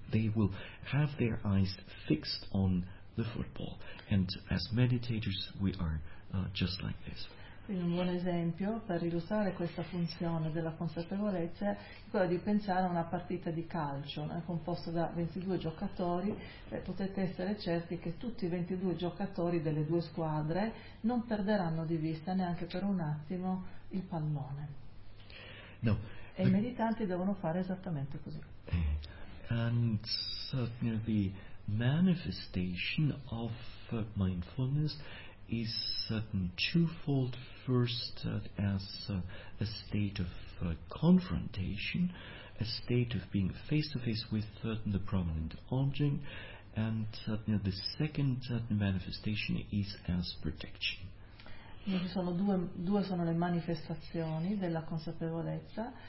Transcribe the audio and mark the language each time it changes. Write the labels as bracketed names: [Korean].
[English] They will have their eyes fixed on the football. And as meditators, we are just like this. [Italian] Quindi un buon esempio per illustrare questa funzione della consapevolezza è quello di pensare a una partita di calcio, composta da 22 giocatori, potete essere certi che tutti i 22 giocatori delle due squadre non perderanno di vista neanche per un attimo il pallone. [English] No. [Italian] E i meditanti devono fare esattamente così. [English] And certainly the manifestation of mindfulness is certain twofold. First, as a state of confrontation, a state of being face to face with the prominent object, and the second manifestation is as protection. [Italian] Ci sono due sono le manifestazioni della consapevolezza.